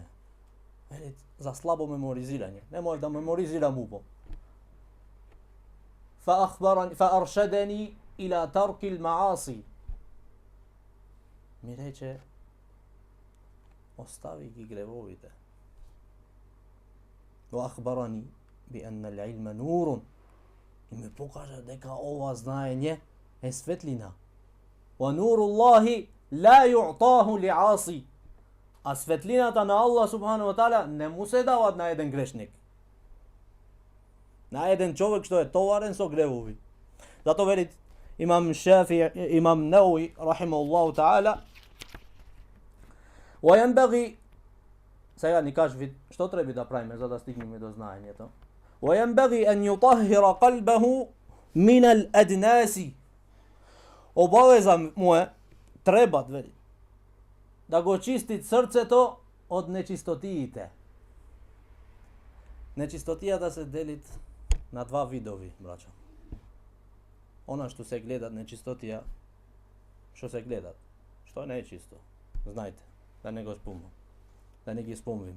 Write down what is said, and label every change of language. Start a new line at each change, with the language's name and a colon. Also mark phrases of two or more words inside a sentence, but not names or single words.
Macedonian: Велит, за слабо меморизирање, не може да меморизирам убо.
Arabic: فأرشدني إلى ترك المعاصي.
Macedonian: Ми рече, остави ги гревовите.
Arabic: وأخبرني بأن العلم نور.
Macedonian: И ме покажа дека ова знаење е светлина.
Arabic: ونور الله لا يؤتاه لعاصي.
Macedonian: А светлината на Аллах
Arabic: سبحانه وتعالى
Macedonian: не му се дават на еден грешник. На еден човек што е товарен со гревови. Зато велит имам Шафи, имам Неуви
Arabic: رحمه الله تعالى, وينبغي,
Macedonian: сега ни кажи што треба да правиме за да стигнеме до знаењето.
Arabic: وينبغي أن يطهر قلبه من الأدناس.
Macedonian: Обавеза му е, треба да го чисти срцето од нечистотиите. Нечистотијата се делит на два видови, браќо. Она што се гледат нечистотија, што се гледат, што не е чисто, знајте, да не го спомнам, да не ги спомниме.